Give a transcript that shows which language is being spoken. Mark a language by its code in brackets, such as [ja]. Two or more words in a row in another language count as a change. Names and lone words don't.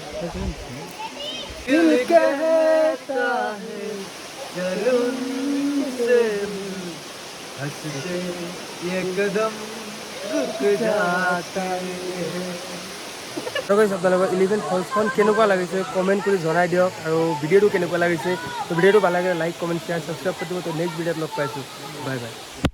[hi] दिल कहता है चलो उनसे हंसते ये कदम रुक जाता है [as] তো গাইছ আপোনালোকৰ 11 ফলছখন কেনেকুৱা লাগিছে কমেণ্ট কৰি জনাই দিয়ক আৰু ভিডিঅ'টো কেনেকুৱা লাগিছে তো ভিডিঅ'টো ভাল লাগে [en] like comment share subscribe [as] কৰি দিব তো [en] next videoত [as] লগ পাইছোঁ [en] bye bye